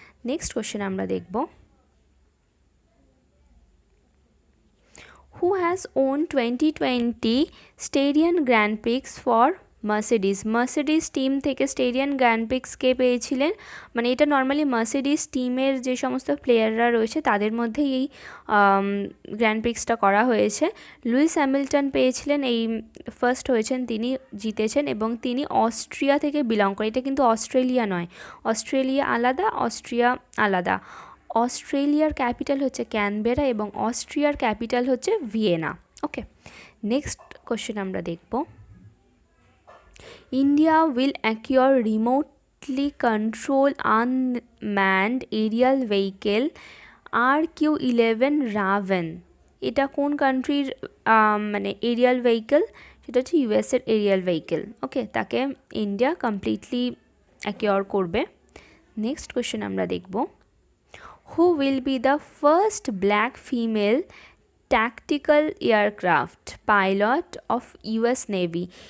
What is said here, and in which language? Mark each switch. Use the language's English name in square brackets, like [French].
[Bangla] Next question আমরা দেখব, [English] who has won 2020 Styrian Grand Prix for [Bangla] Mercedes team থেকে স্টেডিয়ান grand Prix কে পেয়েছিলেন, মানে এটা নর্মালি মার্সিডিজ টিমের যে সমস্ত প্লেয়াররা রয়েছে তাদের মধ্যেই এই গ্র্যান্ড প্রিক্সটা করা হয়েছে। লুইস হ্যামিল্টন পেয়েছিলেন, এই ফার্স্ট হয়েছেন, তিনি জিতেছেন এবং তিনি অস্ট্রিয়া থেকে বিলং করেন। এটা কিন্তু অস্ট্রেলিয়া নয়, অস্ট্রেলিয়া আলাদা, অস্ট্রিয়া আলাদা। অস্ট্রেলিয়ার ক্যাপিটাল হচ্ছে ক্যানবেরা এবং অস্ট্রিয়ার ক্যাপিটাল হচ্ছে ভিয়েনা। ওকে, নেক্সট কোশ্চেন আমরা দেখব, [English] India will acquire remotely controlled unmanned aerial vehicle [Bangla] RQ-11 রাভেন, এটা কোন কান্ট্রির মানে এরিয়াল ভেহিকেল? সেটা হচ্ছে ইউএসের এরিয়াল ভেহিকেল। ওকে, তাকে ইন্ডিয়া কমপ্লিটলি অ্যাকিওর করবে। নেক্সট কোয়েশ্চেন আমরা দেখব, [English] Who will be the first black female tactical aircraft pilot of US Navy?